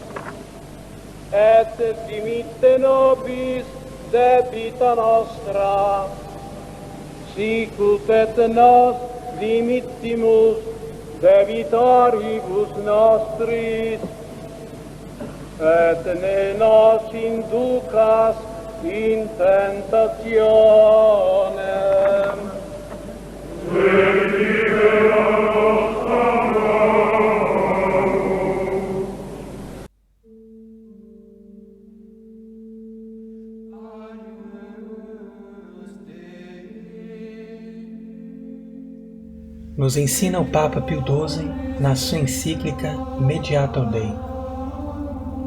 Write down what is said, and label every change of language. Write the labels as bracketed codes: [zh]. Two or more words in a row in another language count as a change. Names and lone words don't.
[la] et dimitte nobis debita nostra sicut et nos dimittimus debitoribus nostris et ne nos inducas in tentationem et libera nos a [pt] Nos ensina o Papa Pio XII na sua encíclica Mediator Dei.